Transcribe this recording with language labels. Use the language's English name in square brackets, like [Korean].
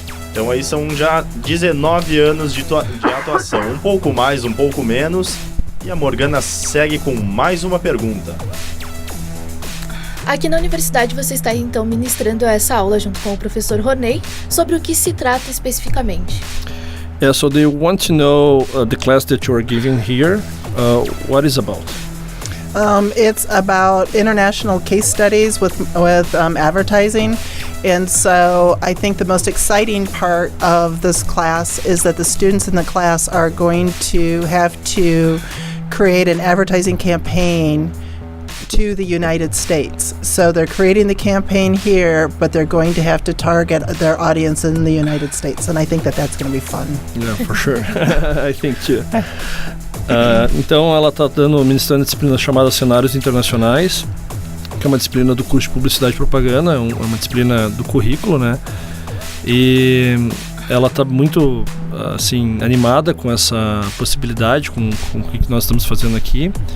[Portuguese] Então aí são já 19 anos de atuação, um pouco mais, um pouco menos. E a Morgana segue com mais uma pergunta. Aqui na universidade você está então ministrando essa aula junto com o professor Ronei. Sobre o que se trata especificamente? [English] Yeah, so they want to know the class that you are giving here, what is about? It's about international case studies with advertising. And so I think the most exciting part of this class is that the students in the class are going to have to create an advertising campaign to the United States. So they're creating the campaign here, but they're going to have to target their audience in the United States. And I think that that's going to be fun. Yeah, for sure. I think too. [Portuguese] Então ela está ministrando a disciplina chamada Cenários Internacionais, que é uma disciplina do curso de Publicidade e Propaganda, é uma disciplina do currículo, né? E ela está muito assim animada com essa possibilidade, com o que nós estamos fazendo aqui.